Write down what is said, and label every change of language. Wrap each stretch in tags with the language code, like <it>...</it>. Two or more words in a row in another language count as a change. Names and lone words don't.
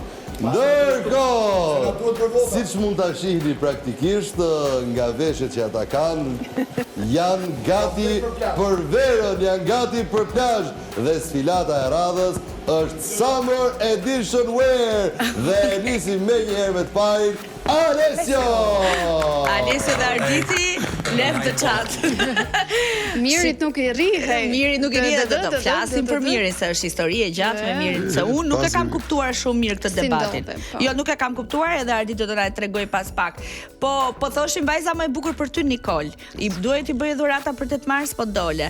<sq>Ndërkohë, siç mund ta shihni praktikisht nga veshjet që ata kanë, janë gati për verën, janë gati për plazh dhe sfilata e radhës është Summer Edition Wear dhe nisim me një herë me të parin Alessio dhe Arditi</sq> <en>left the chat.</en> <sq>Mirit nuk i rrihej. Miri nuk i rrihet, do të flasim për Mirin, se është histori e gjatë me Mirin, se unë nuk e kam kuptuar shumë mirë këtë debatin. Jo, nuk e kam kuptuar edhe Arditi do na tregoj pas pak. Po thoshim vajza më e bukur për ty Nikol. I duhet i bëj dhurata për 8 mars, po dole.</sq>